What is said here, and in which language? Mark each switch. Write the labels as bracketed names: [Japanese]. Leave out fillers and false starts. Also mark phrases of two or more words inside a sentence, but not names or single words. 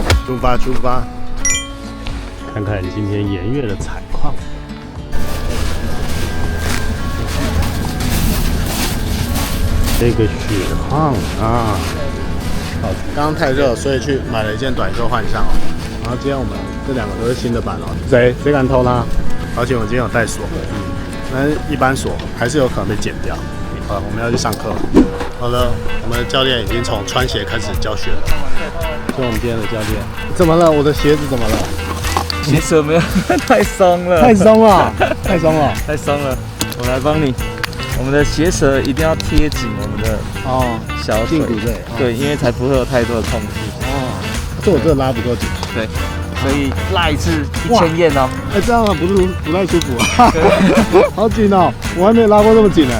[Chinese] 出發，出發！看看今天鹽月的採礦。這個雪況啊，好，剛剛太熱，所以去買了一件短袖換上哦。然後今天我們這2 個都是新的板哦。誰敢偷它？而且我今天有帶鎖。但是一般鎖還是有可能被剪掉。好，我們要去上課了。好了，我們的教練已經從穿鞋開始教學了。是我們今天的教練。怎麼了？我的鞋子怎麼了？鞋舌沒有，太鬆了。太鬆了，太鬆了，太鬆了。我來幫你。我們的鞋舌一定要貼緊我們的小腿，對，因為才不會有太多的空隙。這我這拉不夠緊。對。所以拉一次1000yen哦。哎，這樣不太舒服啊，好緊哦，我還沒拉過這麼緊呢。